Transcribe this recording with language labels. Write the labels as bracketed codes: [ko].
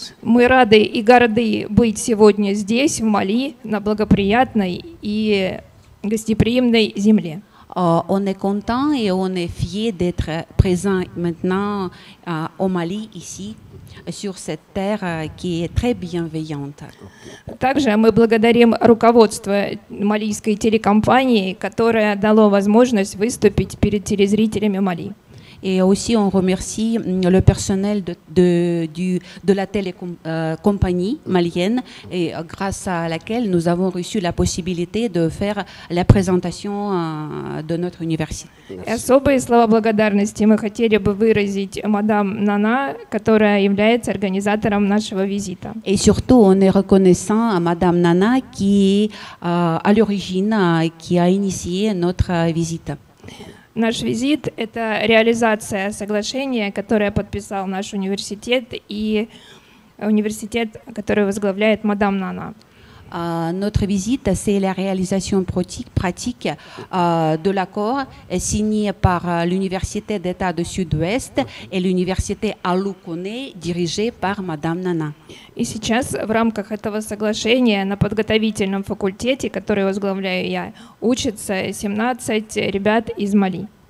[ru] Мы рады и горды быть сегодня здесь, в Мали, на благоприятной и гостеприимной земле. [fr] On est content et on est fier d'être présent maintenant au Mali, ici, sur cette terre qui est très bienveillante. [ru] Также мы благодарим руководство малийской телекомпании, которое дало возможность выступить перед телезрителями Мали. [fr] Et aussi, on remercie le personnel de la télécompagnie malienne, et grâce à laquelle nous avons reçu la possibilité de faire la présentation de notre université. [ru] И особые слова благодарности мы хотели бы выразить мадам Нана, которая является организатором нашего визита. [fr] Et surtout, on est reconnaissant à Madame Nana qui est à l'origine, qui a initié notre visite. [ru] Наш визит – это реализация соглашения, которое подписал наш университет и университет, который возглавляет мадам Нана. [fr] Notre visite, c'est la réalisation pratique de l'accord signé par l'Université d'État du Sud-Ouest et l'Université Alukone, dirigée par Madame Nana. [ru] И сейчас в рамках этого соглашения на подготовительном факультете, который возглавляю я, учатся 17 ребят из Мали.